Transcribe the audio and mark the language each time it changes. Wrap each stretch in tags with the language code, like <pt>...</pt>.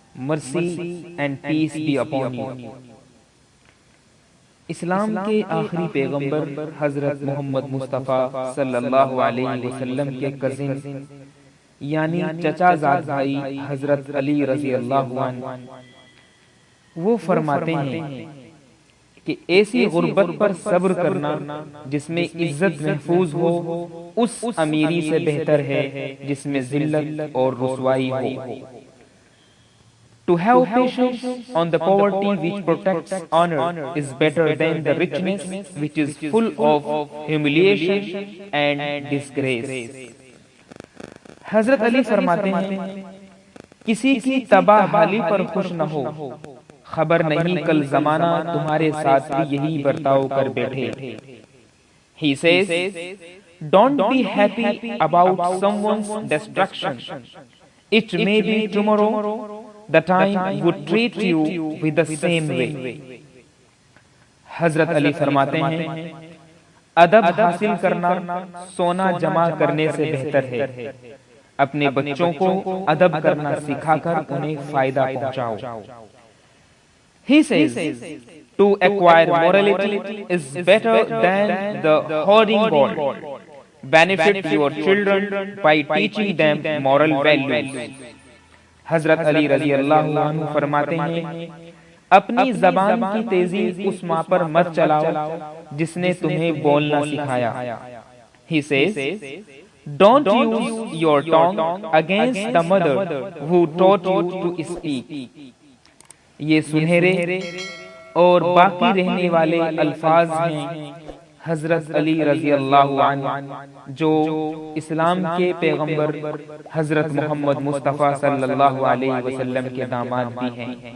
<en>Mercy and peace be upon you.</en> <ur>اسلام کے آخری پیغمبر حضرت محمد مصطفیٰ صلی اللہ علیہ وسلم کے کزن یعنی چچا زاد بھائی حضرت علی رضی اللہ عنہ وہ فرماتے ہیں کہ ایسی غربت پر صبر کرنا جس میں عزت محفوظ ہو اس امیری سے بہتر ہے جس میں ذلت اور رسوائی ہو.</ur> <en>To have patience on the poverty which protects honor is better than the richness which is full of humiliation and disgrace.</en> <ur>حضرت علی فرماتے ہیں کسی کی تباہ حالی پر خوش نہ ہو، خبر نہیں کل زمانہ تمہارے ساتھ بھی یہی برتاؤ کر بیٹھے.</ur> <en>He says, don't be happy about someone's destruction. It may be tomorrow the time would treat you with the same way.</en> <ur>حضرت علی فرماتے ہیں ادب حاصل کرنا سونا جمع کرنے سے بہتر ہے. اپنے بچوں کو ادب کرنا سکھا کر انہیں فائدہ پہنچاؤ.</ur> <en>He says, to acquire morality is better than the hoarding gold. Benefit your children by teaching them moral values.</en> <ur>حضرت علی رضی اللہ عنہ فرماتے ہیں اپنی زبان کی تیزی اس ماں پر مت چلاؤ جس نے تمہیں بولنا سکھایا.</ur> <en>He says, don't use your tongue against the mother who taught you to speak.</en> <ur>یہ سنہرے اور باقی رہنے والے الفاظ ہیں حضرت علی رضی اللہ عنہ جو اسلام کے پیغمبر حضرت محمد مصطفیٰ صلی اللہ علیہ وسلم کے داماد بھی ہیں.</ur>